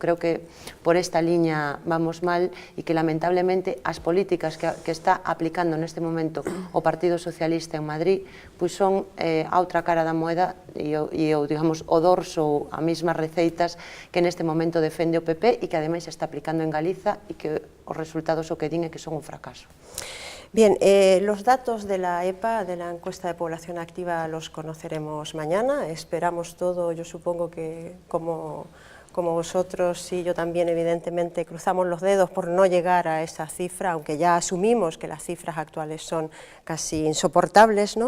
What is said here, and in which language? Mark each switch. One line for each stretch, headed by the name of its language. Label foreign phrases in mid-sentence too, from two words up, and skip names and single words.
Galician: Creo que por esta liña vamos mal e que lamentablemente as políticas que está aplicando neste momento o Partido Socialista en Madrid pois son a outra cara da moeda e digamos, o dorso, as mesmas receitas que neste momento defende o PP e que ademais se está aplicando en Galiza e que os resultados o que din é que son un fracaso.
Spanish: Bien, los datos de la EPA, de la encuesta de población activa, los conoceremos mañana. Esperamos todo, yo supongo que como vosotros y yo también, evidentemente, cruzamos los dedos por no llegar a esa cifra, aunque ya asumimos que las cifras actuales son casi insoportables, ¿no?